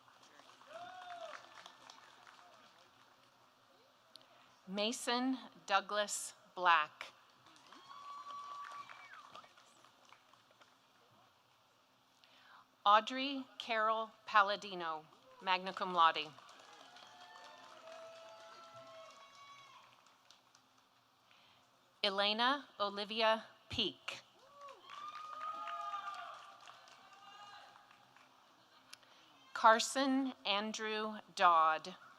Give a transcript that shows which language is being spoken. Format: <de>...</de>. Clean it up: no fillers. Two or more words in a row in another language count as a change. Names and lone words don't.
<en>Mason Douglas Black. Audrey Carol Palladino,</en> <la>magna cum laude.</la> <en>Elena Olivia Peak. Carson Andrew Dodd.</en>